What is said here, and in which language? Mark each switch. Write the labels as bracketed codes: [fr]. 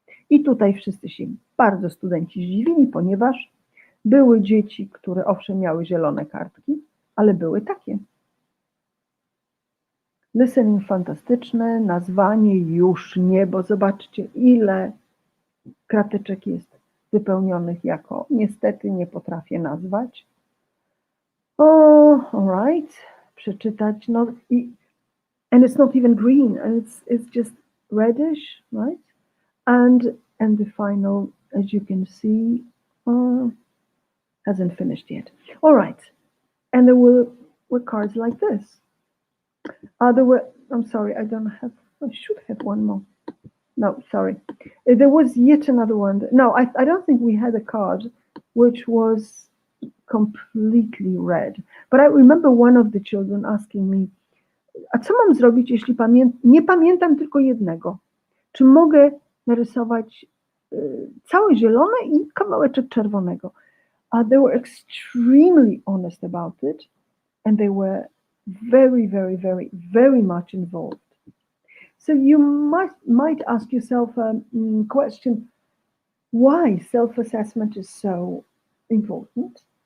[pl] I tutaj wszyscy się bardzo studenci zdziwili, ponieważ były dzieci, które owszem miały zielone kartki, ale były takie. Listening fantastyczne, nazwanie już nie, bo zobaczcie, ile krateczek jest wypełnionych jako niestety nie potrafię nazwać. [en] All right, [pl] przeczytać, no i [en] and it's not even green, and it's just reddish, right? And the final, as you can see, hasn't finished yet. All right, and there were cards like this. I'm sorry, I should have one more. No, sorry. There was yet another one. No, I don't think we had a card which was completely read. But I remember one of the children asking me, [pl] a co mam zrobić, jeśli nie pamiętam tylko jednego? Czy mogę narysować całe zielone i kawałeczek czerwonego? [en] They were extremely honest about it, and they were very, very, very, very much involved. So you might ask yourself a question, why self-assessment is so important?